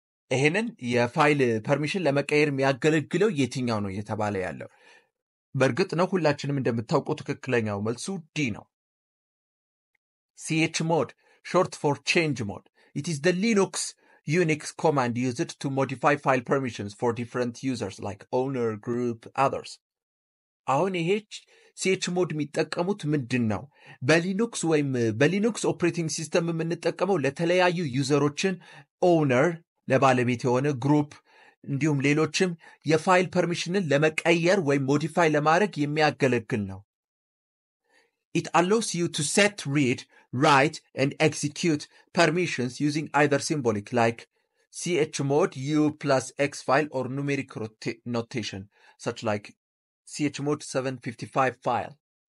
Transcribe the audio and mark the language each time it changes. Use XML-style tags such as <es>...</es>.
<am>ይሄንን የፋይል ፐርሚሽን ለመቀየር የሚያገለግለው የትኛው ነው እየተባለ ያለው? በእርግጥ ነው ሁላችንም እንደምታውቁ ትክክለኛው መልሱ ዲ ነው።</am> <en>chmod, short for change mode. It is the Unix command used to modify file permissions for different users like owner, group, others.</en> <am>አሁን ይሄ chmod የሚጠቀሙት ምንድን ነው? በሊኑክስ ወይም በሊኑክስ ኦፕሬቲንግ ሲስተም የምንጠቀመው ለተለያዩ ዩዘሮችን ኦውነር ለባለቤት የሆነ ግሩፕ እንዲሁም ሌሎችም የፋይል ፐርሚሽንን ለመቀየር ወይም ሞዲፋይ ለማድረግ የሚያገለግል ነው።</am> <en>It allows you to set, read, write, and execute permissions using either symbolic like chmod u plus x file or numeric notation such like chmod 755 file.</en>